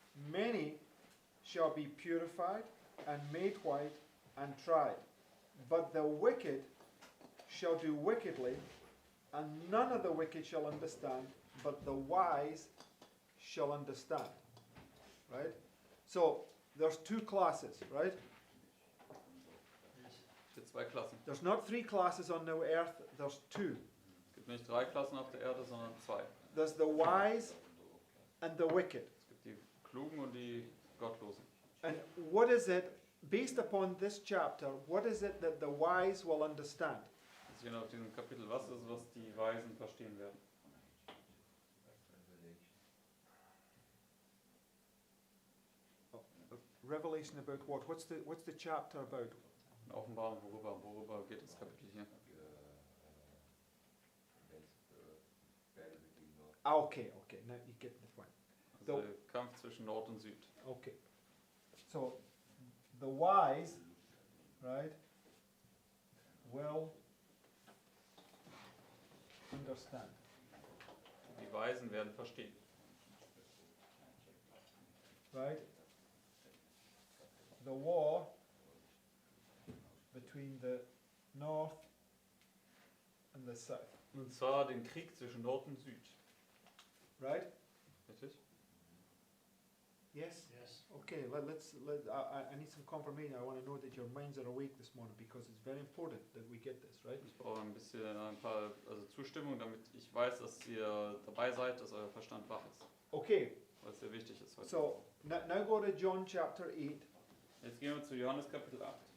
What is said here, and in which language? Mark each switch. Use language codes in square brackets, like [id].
[en] Many shall be purified and made white and tried, but the wicked shall do wickedly, and none of the wicked shall understand, but the wise shall understand. Right? So, there's two classes, right? [de] Es gibt zwei Klassen. [en] There's not three classes on the earth, there's two. [de] Es gibt nicht drei Klassen auf der Erde, sondern zwei. [en] There's the wise and the wicked. [de] Es gibt die Klugen und die Gottlosen. [en] And what is it, based upon this chapter, what is it that the wise will understand? [de] Wir sehen auf diesem Kapitel, was ist, was die Weisen verstehen werden. [en] Revelation about what? What's the chapter about? [de] Eine Offenbarung, worüber geht das Kapitel hier? [en] Ah, okay, now you get the point. [de] Also der Kampf zwischen Nord und Süd. [en] Okay. So, the wise, right, will understand. [de] Die Weisen werden verstehen. [en] Right? The war between the north and the south. [de] Und zwar den Krieg zwischen Nord und Süd. [en] Right? [de] Richtig? [en] Yes? Yes. Okay, I need some confirmation. I want to know that your minds are awake this morning because it's very important that we get this, right? [de] Ich brauche ein paar Zustimmung, damit ich weiß, dass ihr dabei seid, dass euer Verstand wach ist. [en] Okay, [de] Weil es sehr wichtig ist heute. [en] so now go to John chapter 8. [de] Jetzt gehen wir zu Johannes Kapitel 8.